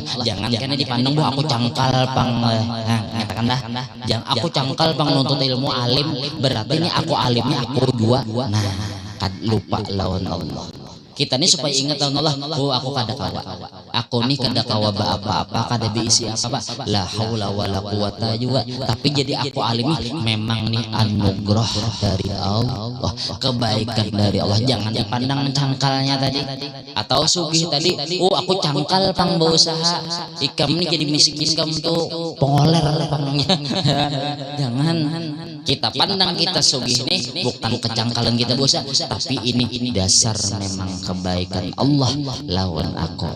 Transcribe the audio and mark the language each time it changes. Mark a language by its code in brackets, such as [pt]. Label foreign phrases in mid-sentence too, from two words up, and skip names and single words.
[bjn] Jangan karena dipandang bahwa aku cangkal ngatakan dah, jangan aku cangkal nuntut ilmu alim, berarti ini aku alimnya aku dua. Nah lupa lawan Allah. Kita ini supaya ingat lawan Allah, oh aku kada kawa, aku nih kada kawa apa-apa, kada diisi apa, [ar] لا حول ولا قوة juga. [bjn] Tapi jadi aku alim memang nih anugerah dari Allah, kebaikan dari Allah. Jangan dipandang cangkalnya tadi atau sugih tadi, oh aku cangkal pang berusaha, ikam nih jadi miskin kamu tuh pengoler pangnya. Jangan kita pandang kita sugih nih bukan kecangkalan kita berusaha, tapi ini dasar memang kebaikan Allah lawan aku.